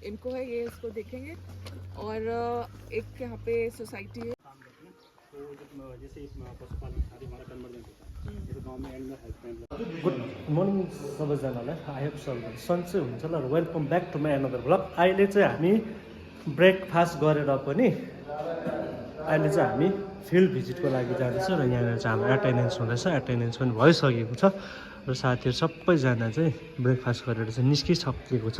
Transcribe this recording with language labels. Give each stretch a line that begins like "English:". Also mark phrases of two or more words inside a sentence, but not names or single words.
Hindi: इनको है ये इसको देखेंगे। और एक यहाँ पे सोसाइटी है, जैसे पशुपालन खाली हमारा कन्वर्जेंट होता है, जैसे गाँव में
English: animal health. good morning
Nepali: सबैजनालाई,
English: I hope
Nepali: सन्चै हुन्छ ल।
English: welcome back to my another blog.
Nepali: अहिले चाहिँ हामी ब्रेकफास्ट गरेर पनि अहिले चाहिँ हामी
English: field visitको
Nepali: लागि जाँदैछौँ र यहाँनिर चाहिँ हाम्रो एटेन्डेन्स हुँदैछ। एटेन्डेन्स पनि भइसकेको छ र साथीहरू सबैजना चाहिँ ब्रेकफास्ट गरेर चाहिँ निस्किसकेको छ।